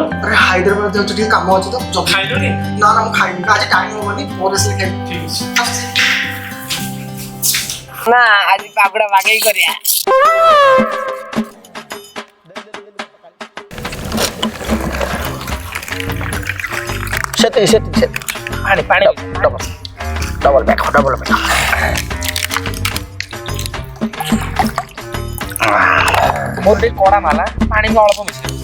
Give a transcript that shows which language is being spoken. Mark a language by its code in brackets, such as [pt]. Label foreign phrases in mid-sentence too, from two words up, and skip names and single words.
[hi] अरे हैदराबाद जाऊ [or] ଟିକେ କାମ ଅଛି ତ ଜଲ୍ଦି [hi] खाई लो नहीं [or] ନା ନା ମୁଁ ଖାଇନି ଆଜି ଟାଇମ୍ ହବନି ପରେ ଆସିଲେ ଖାଇବି [hi] ठीक है [or] ନା ଆଜି ପାଗୁଡା ବାଗେଇ କରିବା। ସେତିକି ପାଣି ପାଣି ଡବଲ ବ୍ୟାଗ ମୋର ଟିକେ କଡା ମାଲା ପାଣି ବି ଅଳ୍ପ ମିଶେଇ